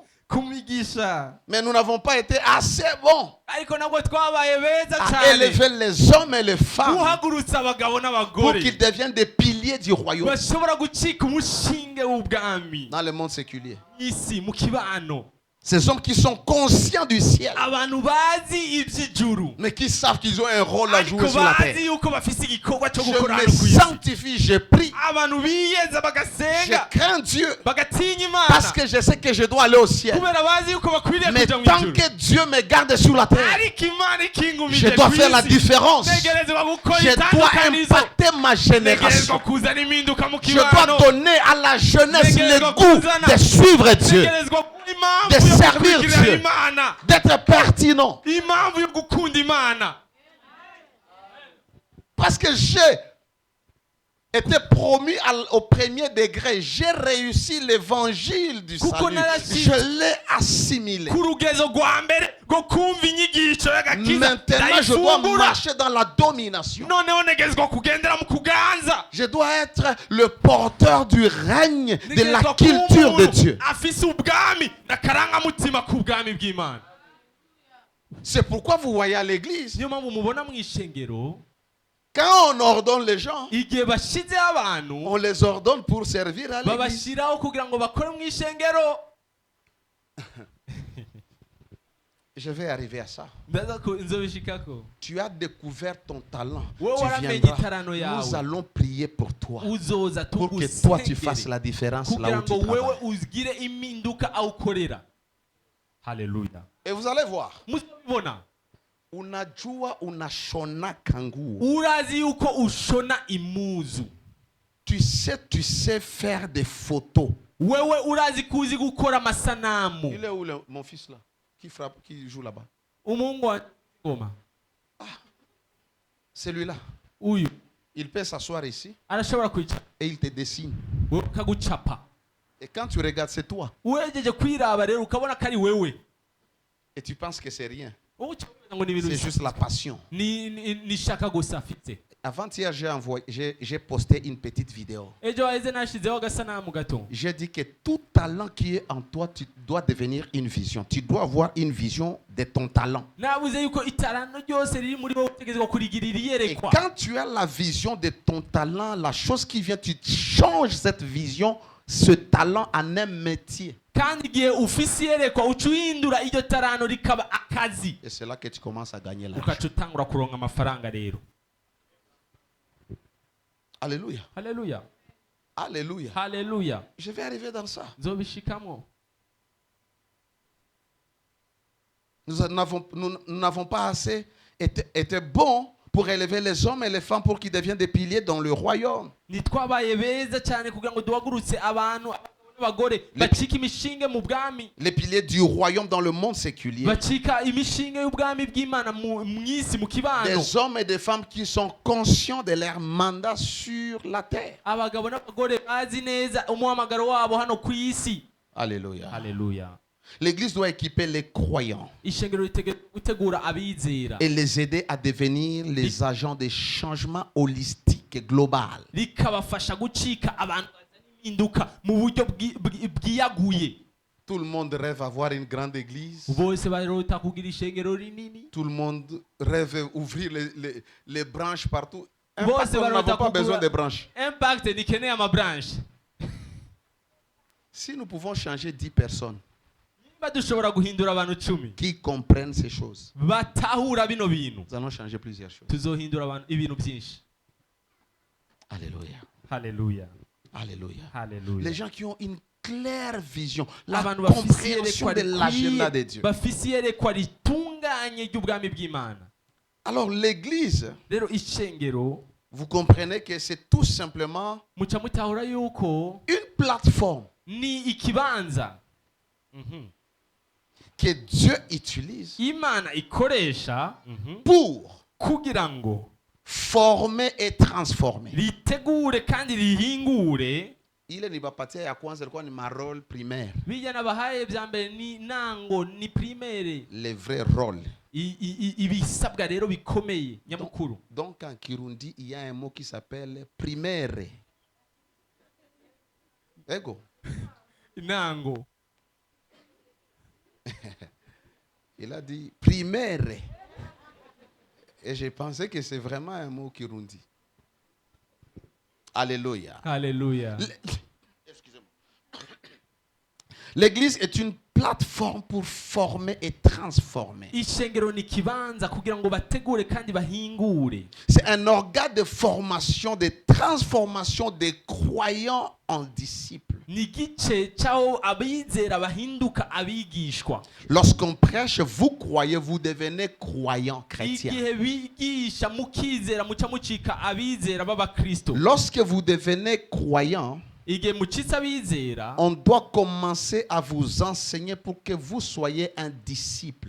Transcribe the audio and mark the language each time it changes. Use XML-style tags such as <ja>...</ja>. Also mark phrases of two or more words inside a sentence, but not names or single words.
<fr>Mais nous n'avons pas été assez bons à élever les hommes et les femmes pour qu'ils deviennent des piliers du royaume dans le monde séculier. Ces hommes qui sont conscients du ciel,</fr> <rn>abantu bazi iby'ijuru</rn> <fr>mais qui savent qu'ils ont un rôle à</fr> <rn>ariko</rn> <fr>jouer sur la terre.</fr> <rn>bazi yuko bafise igikorwa cyo</rn> <fr>Je</fr> <rn>gukora</rn> <fr>me</fr> <rn>hano ku isi.</rn> <fr>sanctifie, je prie,</fr> <rn>abantu biyeza</rn> <fr>je</fr> <rn>bagasenga</rn> <fr>crains Dieu,</fr> <rn>bagatinya</rn> <fr>parce</fr> <rn>imana</rn> <fr>que je sais que je dois aller au ciel.</fr> <rn>kubera bazi yuko bakwiriye</rn> <fr>Mais</fr> <rn>kuja mu</rn> <fr>tant</fr> <rn>ijuru</rn> <fr>que Dieu me garde sur la terre,</fr> <rn>ariko imana</rn> <fr>je</fr> <rn>ikingumije</rn> <fr>dois</fr> <rn>ku</rn> <fr>faire la</fr> <rn>isi</rn> <fr>différence.</fr> <rn>ntegerezwa gukora</rn> <fr>Je dois</fr> <rn>itandukanizo</rn> <fr>impacter ma</fr> <rn>ntegerezwa</rn> <fr>génération.</fr> <rn>kuzana impinduka mu</rn> <fr>Je dois</fr> <rn>kibano</rn> <fr>donner à la jeunesse le goût de suivre Dieu,</fr> <rn>ntegerezwa kuba impamvu</rn> <fr>de</fr> <rn>yo</rn> <fr>servir</fr> <rn>gukurikira</rn> <fr>Dieu.</fr> <rn>imana</rn> <fr>d'être pertinent.</fr> <rn>impamvu yo gukunda imana</rn> <fr>Parce que j'ai été promu au premier degré. J'ai réussi l'évangile du salut. Je l'ai assimilé.</fr> <rn>ku rugezo rwa mbere rwo kumva inyigisho y'agakiza</rn> <fr>Maintenant, je dois</fr> <rn>ndayifungura</rn> <fr>marcher dans la domination.</fr> <rn>noneho ntegezwa kugendera mu kuganza</rn> <fr>Je dois être le porteur du règne, de la</fr> <rn>ntegezwa kuba</rn> <fr>culture de</fr> <rn>umuntu</rn> <fr>Dieu.</fr> <rn>afise ubwami n'akarangamutima k'ubwami bw'imana</rn> <fr>C'est pourquoi vous voyez à l'église,</fr> <rn>niyo mpamvu mubona mu ishengero</rn> <fr>quand on ordonne les gens,</fr> <rn>igihe bashizeho abantu</rn> <fr>on les ordonne pour servir à l'église.</fr> <rn>babashyiraho kugira ngo bakore mu ishengero</rn> <fr>Je vais arriver à ça.</fr> <rn>ndaza ko nzobishikako</rn> <fr>Tu as découvert ton talent.</fr> <rn>wowe</rn> <fr>Tu</fr> <rn>waramenye</rn> <fr>viendras.</fr> <rn>itarano</rn> <fr>Nous</fr> <rn>yawe</rn> <fr>allons prier pour toi.</fr> <rn>uzoza</rn> <fr>Pour que toi tu fasses</fr> <rn>tugusengere</rn> <fr>la différence là</fr> <rn>kugira</rn> <fr>où tu</fr> <rn>ngo wewe</rn> <fr>travailles.</fr> <rn>ugire impinduka aho ukorera haleluya</rn> <fr>Et vous allez voir.</fr> <rn>muzabibona</rn> <sw>Unajua unashona kanguo.</sw> <rn>urazi yuko ushona imuzu</rn> <fr>Tu sais faire des photos.</fr> <rn>wewe urazi kuzi gukora amasanamu</rn> <fr>Il est où mon fils là qui frappe, qui joue là-bas?</fr> <rn>umuhungu wa ngoma</rn> <fr>Celui-là.</fr> <rn>uyu</rn> <fr>Il peut s'asseoir ici</fr> <rn>arashobora kwicara</rn> <fr>et il te dessine.</fr> <rn>wewe ukagucapa</rn> <fr>Et quand tu regardes, c'est toi.</fr> <rn>uwejeje kwiraba rero ukabona ko ari wewe</rn> <fr>Et tu penses que c'est rien.</fr> <rn>wowe ukabona ngo ni ibintu</rn> <fr>C'est</fr> <rn>bisa.</rn> <fr>juste la passion.</fr> <rn>ni shaka gusa afite</rn> <fr>Avant-hier, j'ai posté une petite vidéo.</fr> <rn>ejo haheze nashizeho agasanamu gato</rn> <fr>J'ai dit que tout talent qui est en toi, tu dois devenir une vision. Tu dois avoir une vision de ton talent.</fr> <rn>nabuze yuko itarano ryose riri muri wowe utegerezwa kurigirira</rn> <fr>Et</fr> <rn>iyerekwa</rn> <fr>quand tu as la vision de ton talent, la chose qui vient, tu changes cette vision, ce talent en un métier.</fr> <rn>kandi igihe ufise iyerekwa uca uhindura iryo tarano rikaba akazi</rn> <fr>Et c'est là que tu commences à gagner l'argent.</fr> <rn>ukaca utangura kuronka amafaranga rero</rn> <fr>Alléluia.</fr> <rn>haleluya</rn> <fr>Alléluia.</fr> <rn>haleluya</rn> <fr>Je vais arriver dans ça.</fr> <rn>nzobishikamo</rn> <fr>Nous n'avons pas assez été bons pour élever les hommes et les femmes pour qu'ils deviennent des piliers dans le royaume.</fr> <rn>nitwabaye beza cyane kugira ngo duhagurutse abantu n'abagore bacika imishinge mu bwami</rn> <fr>Les piliers du royaume dans le monde séculier.</fr> <rn>bacika imishinge y'ubwami bw'imana mu isi mu kibano</rn> <fr>Des hommes et des femmes qui sont conscients de leur mandat sur la terre.</fr> <rn>abagabo n'abagore bazi neza umuhamagaro wabo hano ku isi</rn> <fr>Alléluia.</fr> <rn>haleluya</rn> <fr>L'église doit équiper les croyants</fr> <rn>ishengero gutegura abizera</rn> <fr>et les aider à devenir les agents de changement holistique et global.</fr> <rn>rikabafasha gucika abantu bazana impinduka mu buryo bwiyaguye</rn> <fr>Tout le monde rêve avoir une grande église.</fr> <rn>bose barota kugira ishengero rinini</rn> <fr>Tout le monde rêve ouvrir les branches partout.</fr> <rn>Bose</rn> <fr>Impact, nous</fr> <rn>barota</rn> <fr>n'avons pas besoin</fr> <rn>kugura</rn> <fr>de branches.</fr> <rn>impact nikeneye amabranche</rn> <fr>Si nous pouvons changer 10 personnes</fr> <rn>niba dushobora guhindura abantu 10</rn> <fr>qui comprennent ces choses,</fr> <rn>batahura bino bintu</rn> <fr>nous allons changer plusieurs choses.</fr> <rn>tuzohindura abantu ibintu byinshi</rn> <fr>Alléluia.</fr> <rn>haleluya</rn> <fr>Alléluia.</fr> <rn>haleluya</rn> <fr>Les gens qui ont une claire vision, la</fr> <rn>abantu bafise</rn> <fr>compréhension</fr> <rn>iyerekwa</rn> <fr>de l'agenda de</fr> <rn>rikwiye</rn> <fr>Dieu.</fr> <rn>bafise iyerekwa ritunganye ry'ubwami bw'imana</rn> <fr>Alors l'église,</fr> <rn>rero ishengero</rn> <fr>vous comprenez que c'est tout simplement</fr> <rn>muca mutahura yuko</rn> <fr>une plateforme</fr> <rn>ni ikibanza</rn> <fr>que Dieu utilise</fr> <rn>imana ikoresha</rn> <fr>pour</fr> <rn>kugira ngo</rn> <fr>former et transformer.</fr> <rn>ritegure kandi rihingure</rn> <sw>Ile nibapatia ya kwanza ilikuwa ni marole primaire,</sw> <rn>bijya nabahaye bya mbere ni nango ni primaire</rn> <fr>les vrais rôles.</fr> <rn>ibisabwa rero bikomeye nyamukuru</rn> <fr>Donc en Kirundi, il y a un mot qui s'appelle primaire.</fr> <rn>Ego. nango</rn> <fr>Il a dit primaire. Et j'ai pensé que c'est vraiment un mot Kirundi. Alléluia.</fr> <rn>haleluya</rn> <fr>Excusez-moi. L'église est une plateforme pour former et transformer.</fr> <rn>ishengero ni ikibanza kugira ngo bategure kandi bahingure.</rn> <fr>C'est un organe de formation, de transformation des croyants en disciples.</fr> <rn>Ni igice cy'aho abizera bahinduka abigishwa.</rn> <fr>Lorsqu'on prêche, vous croyez, vous devenez croyants chrétiens.</fr> <rn>Igihe bigisha mukizera muca mucika abizera b'abakristo.</rn> <fr>Lorsque vous devenez croyants,</fr> <rn>Igihe mucitse abizera,</rn> <fr>on doit commencer à vous enseigner pour que vous soyez un disciple.</fr>